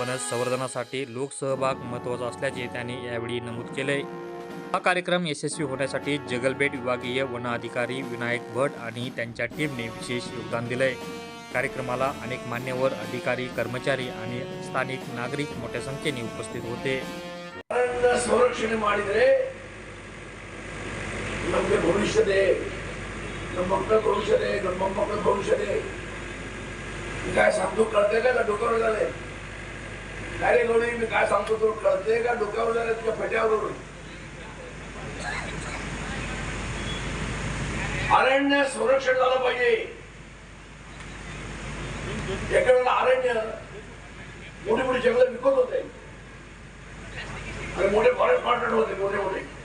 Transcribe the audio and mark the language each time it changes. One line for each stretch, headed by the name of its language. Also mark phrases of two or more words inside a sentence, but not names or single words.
Marathi: वन संवर्धनासाठी लोकसहभाग महत्त्वाचा असल्याचे त्यांनी यावेळी नमूद केले। हा कार्यक्रम यशस्वी होण्यासाठी जगलपेठ विभागीय वन अधिकारी विनायक भट आणि त्यांच्या टीमने विशेष योगदान दिले। कार्यक्रमाला अनेक मान्यवर, अधिकारी, कर्मचारी आणि स्थानिक नागरिक मोठ्या संख्येने उपस्थित होते।
Kannada: ಸಂರಕ್ಷಣೆ ಮಾಡಿದರೆ ನಮಗೆ ಭವಿಷ್ಯದೆ, ನಮ್ಮ ಮಕ್ಕಳ ಭವಿಷ್ಯದೆ, ನಮ್ಮ ಮೊಮ್ಮಕ್ಕಳ ಭವಿಷ್ಯದೆ।
Marathi: काय सांगतो कळते का डोक्यावर झाले? काय गोळी मी काय सांगतो तो कळते का डोक्यावर झाले तुझ्या फेट्यावर? अरण्य संरक्षण झालं पाहिजे। एका वेळेला अरण्य मोठी मोठी जंगल विकत होते आणि मोठे
English: forest department
Marathi: होते मोठे।